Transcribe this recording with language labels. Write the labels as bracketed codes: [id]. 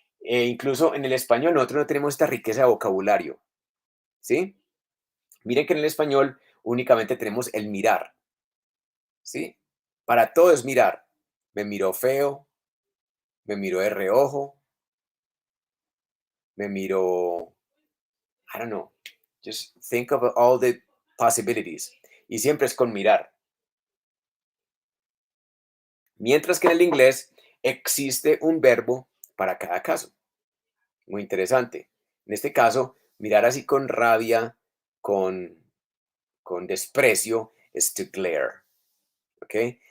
[es] Incluso en el español nosotros no tenemos esta riqueza de vocabulario, ¿sí? Miren que en el español únicamente tenemos el mirar, ¿sí? Para todo es mirar. Me miró feo, me miró de reojo, me miró, [en] I don't know, just think of all the possibilities. [es] Y siempre es con mirar. Mientras que en el inglés existe un verbo para cada caso. Muy interesante. En este caso, mirar así con rabia, con con desprecio es to glare, ¿ok?